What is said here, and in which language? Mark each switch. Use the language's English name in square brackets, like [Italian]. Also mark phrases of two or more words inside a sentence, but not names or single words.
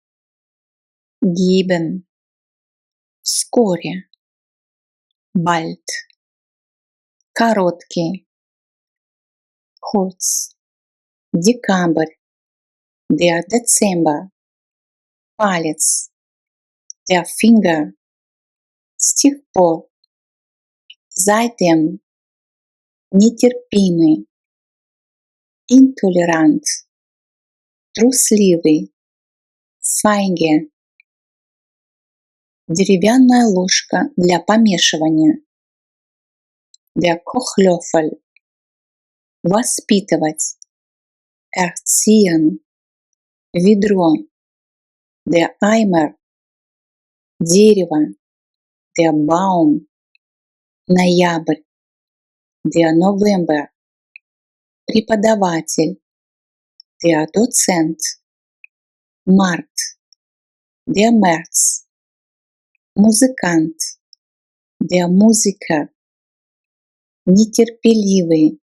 [German] Geben. Вскоре. Bald. короткий, kurz, декабрь, der Dezember, палец, der Finger, [Russian] с тех пор, seitdem, нетерпимый, intolerant, трусливый, feige, деревянная ложка для помешивания, [German] der Kochlöffel, воспитывать, erziehen, ведро, der Eimer, дерево, der Baum, ноябрь, der November, преподаватель, der Dozent, март, der März, музыкант, der Musiker, нетерпеливый,